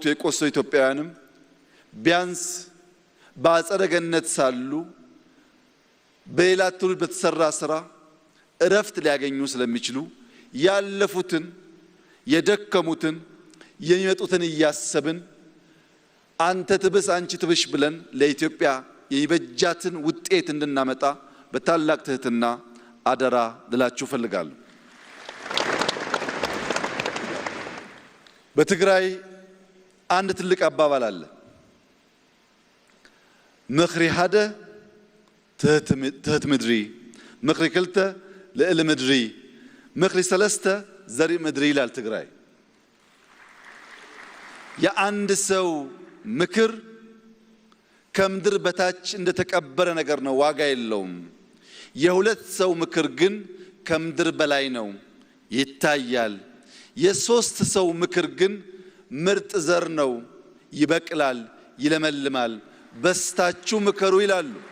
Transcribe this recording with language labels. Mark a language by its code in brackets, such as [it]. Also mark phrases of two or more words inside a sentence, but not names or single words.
[am] የቆሰሉ ኢትዮጵያውያንም ቢያንስ በአጸደ ገነት ሳሉ በሌላ ትውልድ በተሰራ ስራ እረፍት ሊያገኙ ስለሚችሉ ያለፉትን የደከሙትን የሚመጡትን እያሰብን አንተ ትብስ አንቺ ትብሽ ብለን ለኢትዮጵያ የይበጃትን ውጤት እንድናመጣ በታላቅ ትህትና አደራ ልላችሁ ፈልጋለሁ። በትግራይ አንድ ትልቅ አባባል አለ። [ti] ምኽሪ ሓደ ትህት ምድሪ፣ ምኽሪ ክልተ ልዕሊ ምድሪ፣ ምኽሪ ሰለስተ ዘርኢ ምድሪ [am] ይላል ትግራይ። የአንድ ሰው ምክር ከምድር በታች እንደተቀበረ ነገር ነው፣ ዋጋ የለውም። የሁለት ሰው ምክር ግን ከምድር በላይ ነው፣ ይታያል። የሶስት ሰው ምክር ግን ምርጥ ዘር ነው፣ ይበቅላል፣ ይለመልማል፣ በስታችሁ ምከሩ ይላሉ።